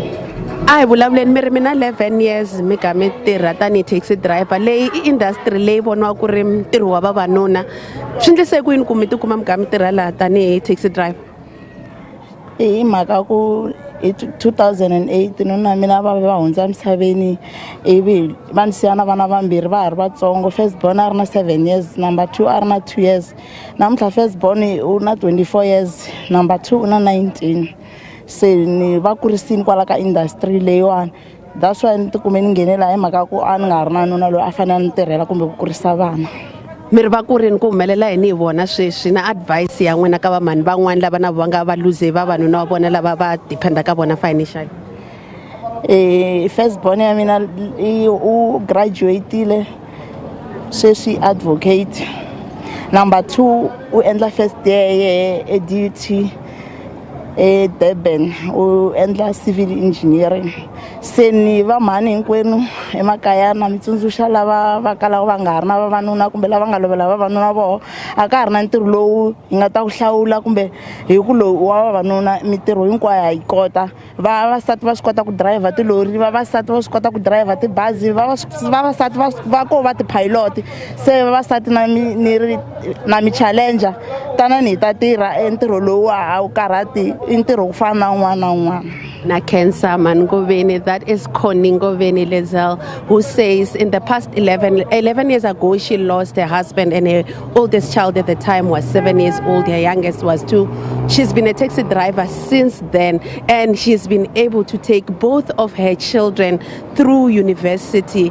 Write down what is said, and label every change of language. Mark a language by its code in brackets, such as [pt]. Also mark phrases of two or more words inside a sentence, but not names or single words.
[ts] a hi vulavuleni mi ri mina 11 years mi ga mi tirha tanihi [en] taxi driver [ts] leyi i industry leyi voniwa ku ri ntirho wa vavanuna swi endlise ku yini ku mi tikuma mi ga mi tirha laha tanihi [en] taxi driver [ts] hi mhaka ku hi 2008 nuna mina va hundza misaveni ivi va ni siya na vana vambirhi va ha ri vatsongo. [en] First born [ts] a ri na 7 years, number 2 a ri na 2 years. Namuntlha [en] first born [ts] u na 24 years, number 2 u na 19. Se ni va kurisini kwala ka industry leyiwani. [en] That's why [ts] ni tikume ni nghenela hi mhaka ku a ni nga ri na nuna loyi a fanele ni tirhela kumbe ku kurisa vana. Mi ri va ku rini ku humelela yini hi vona sweswi na advice ya n'wina ka vamhani van'wana lava na va nga va lose vavanuna va vona lava va dependa ka vona financially? [en] First born [ts] ya mina u graduateile sweswi advocate. Number 2 u endla [en] first year [ts] e duty Durban u endla [en] civil engineering. [ts] Se ni vamhani hinkwenu emakaya na mitsundzuxa lava va kalaka va nga ri na vavanuna kumbe lava nga lovela vavanuna voho a ka ha ri na ntirho lowu hi nga ta ku hlawula kumbe hi ku lowu wa vavanuna mintirho hinkwayo ha yi kota. Vavasati va swi kota ku driver tilori, vavasati va swi kota ku driver tibazi, vavasati va ko va tipilot. Se vavasati na mi challenger tanani hi ta tirha ntirho lowu a wu karhati i ntirho ku fana na un'wana na un'wana. Na Kensa Nkowankowa, [en] that is Connie Nkowankowa Lizelle, who says in the past 11 years ago, she lost her husband and her oldest child at the time was 7 years old. Her youngest was 2. She's been a taxi driver since then, and she's been able to take both of her children through university.